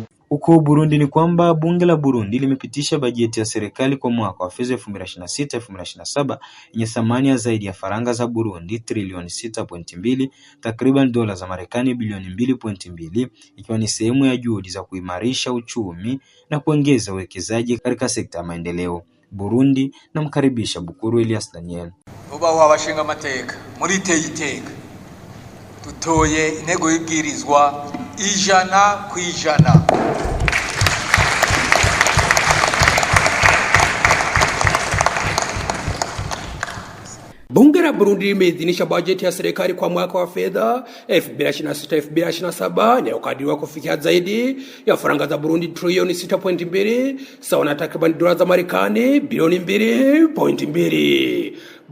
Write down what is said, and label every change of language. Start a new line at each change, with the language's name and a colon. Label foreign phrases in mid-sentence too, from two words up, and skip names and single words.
Swahili: Huko Burundi ni kwamba bunge la Burundi limepitisha bajeti ya serikali kwa mwaka wa fedha 2026-2027 yenye thamani ya zaidi ya faranga za Burundi trilioni 6.2, takriban dola za Marekani bilioni 2.2, ikiwa ni sehemu ya juhudi za kuimarisha uchumi na kuongeza uwekezaji katika sekta ya maendeleo. Burundi na mkaribisha Bukuru Elias Daniel.
Rundi: Ubaho abashinga amateka muri iteka dutoye intego y'ibwirizwa 100%.
Swahili: Bunge la Burundi limeidhinisha bajeti ya serikali kwa mwaka wa fedha 2026-2027 inayokadiriwa kufikia zaidi ya faranga za Burundi trilioni 6.2 sawa na takriban dola za Marekani bilioni 2.2.